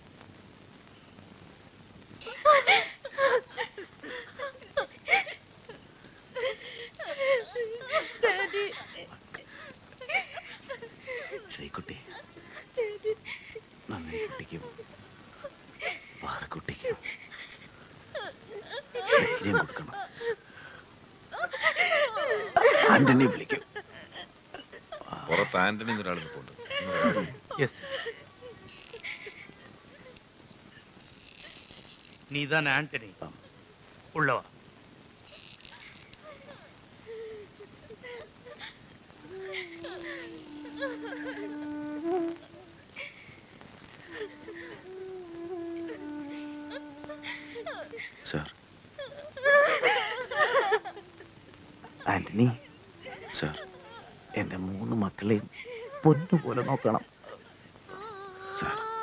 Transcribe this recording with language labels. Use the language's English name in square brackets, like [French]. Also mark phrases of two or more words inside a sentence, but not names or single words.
[Malayalam] ശ്രീകുട്ടി, നന്ദി കുട്ടിക്കും പാറക്കുട്ടിക്കും ധൈര്യം കൊടുക്കണം. ആന്റണി വിളിക്കും. പുറത്ത് ആന്റണി ഒരാൾ നിൽപ്പുണ്ട്. [Tamil] நீதான் ஆண்டனி. உள்ளவா. [Malayalam] സാർ, ആന്റണി സാർ, എന്റെ 3 മക്കളെയും പൊന്നുപോലെ നോക്കണം സാർ.